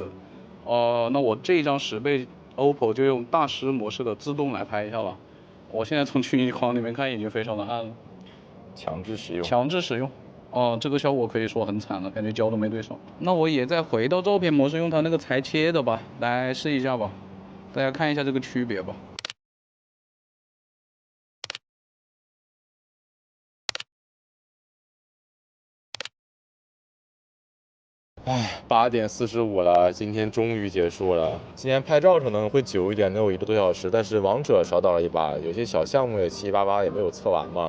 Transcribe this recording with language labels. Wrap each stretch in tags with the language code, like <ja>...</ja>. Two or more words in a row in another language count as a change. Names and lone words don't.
<zh>那我這一張10倍 OPPO 就用大師模式的自動來拍一下吧。我現在從取景框裡面看已經非常的暗了，強制使用。強制使用。這個效果可以說很慘了，感覺焦都沒對上。那我也再回到照片模式，用它那個裁切的吧，來試一下吧，大家看一下這個區別吧。唉，8點45了，今天終於結束了。今天拍照可能會久一點，能有1個多小時，但是王者少打了一把，有些小項目也七七八八也沒有測完嘛。</zh>